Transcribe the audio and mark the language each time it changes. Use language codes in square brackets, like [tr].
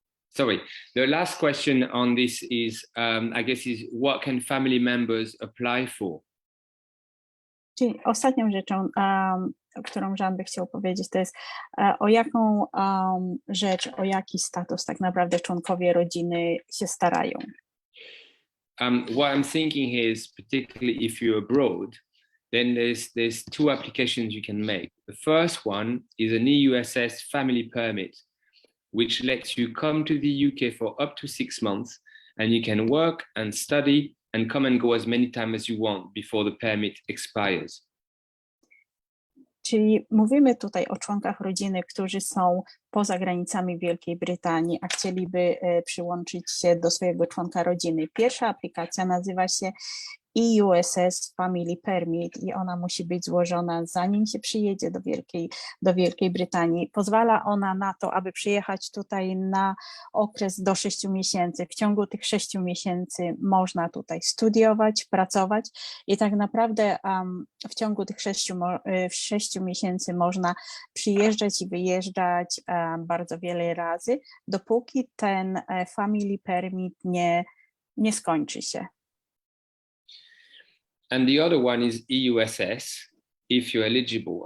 [en] Sorry, the last question on this is, I guess, is what can family members apply for? [pl] Czyli ostatnią rzeczą, którą Jean by chciał powiedzieć, to jest o jaką rzecz, o jaki status tak naprawdę członkowie rodziny się starają. [en] What I'm thinking here is, particularly if you're abroad, then there's two applications you can make. The first one is an EUSS family permit, which lets you come to the UK for up to 6 months, and you can work and study and come and go as many times as you want before the permit expires. [pl] Czyli mówimy tutaj o członkach rodziny, którzy są poza granicami Wielkiej Brytanii, a chcieliby przyłączyć się do swojego członka rodziny. Pierwsza aplikacja nazywa się EUSS Family Permit i ona musi być złożona, zanim się przyjedzie do Wielkiej Brytanii. Pozwala ona na to, aby przyjechać tutaj na okres do 6 miesięcy. W ciągu tych 6 miesięcy można tutaj studiować, pracować i tak naprawdę w ciągu tych 6 miesięcy można przyjeżdżać i wyjeżdżać bardzo wiele razy, dopóki ten Family Permit nie skończy się. [en] And the other one is EUSS, if you're eligible.